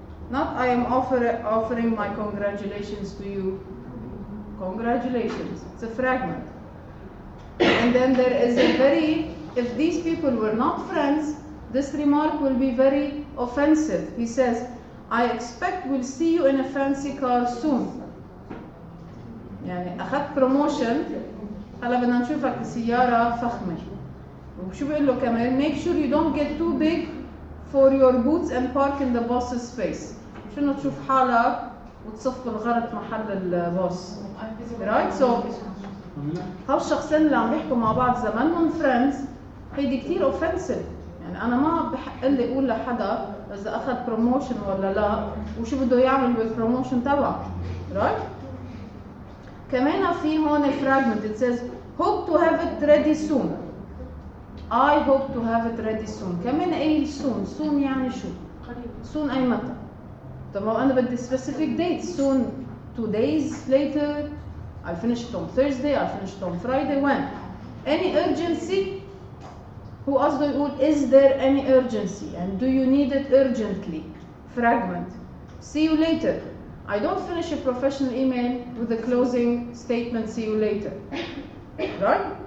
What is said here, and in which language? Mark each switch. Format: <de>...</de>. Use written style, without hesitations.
<en>Not I am offering my congratulations to you. Congratulations. It's a fragment. And then there is a very, if these people were not friends, this remark will be very offensive. He says, I expect we'll see you in a fancy car soon.</en> <ar>يعني أخذت promotion هلا بدنا نشوفك بسيارة فخمة. وشو بيقول له كمان</ar> <en>make sure you don't get too big for your boots and park in the boss's space.</en> <ar>شنو تشوف حالك وتصف بالغلط محل البوس.</ar> <en>Right?</en> <ar>So هالشخصين اللي عم بيحكوا مع بعض زمانهم friends هيدي كتير offensive. يعني أنا ما بحق لي أقول لحدا إذا أخذ promotion ولا لا وشو بده يعمل بالpromotion تبعه.</ar> <en>Right?</en> <ar>كمان في هون fragment.</ar> <en>It says hope to have it ready soon. I hope to have it ready soon.</en> <ar>كمان أي soon. Soon يعني شو؟ Soon أي متى؟ طب ما أنا بدي</ar> <en>specific dates. Soon 2 days later. I'll finish it on Thursday. I'll finish it on Friday. When? Any urgency?</en> <ar>هو قصده يقول</ar> <en>is there any urgency and do you need it urgently? Fragment. See you later. I don't finish a professional email with a closing statement, see you later. Right?</en>